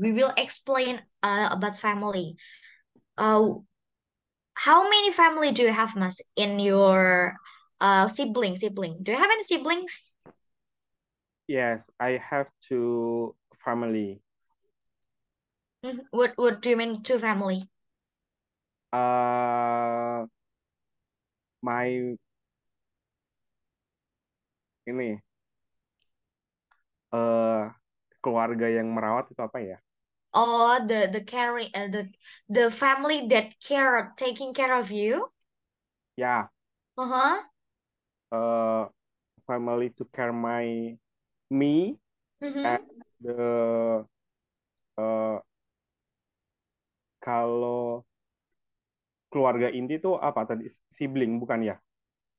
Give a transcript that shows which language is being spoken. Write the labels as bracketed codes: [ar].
[en] We will explain about family. Uh, how many family do you have, Mas, in your sibling? Do you have any siblings? Yes, I have two family. Mhm. What do you mean two family? [id] Uh, my ini eh keluarga yang merawat itu apa ya? [en] Oh, the caring the family that taking care of you. Ya, Uh-huh. uh, family to care me and Mm-hmm. [id] the uh, kalau keluarga inti itu apa tadi? Sibling bukan ya? Bukan.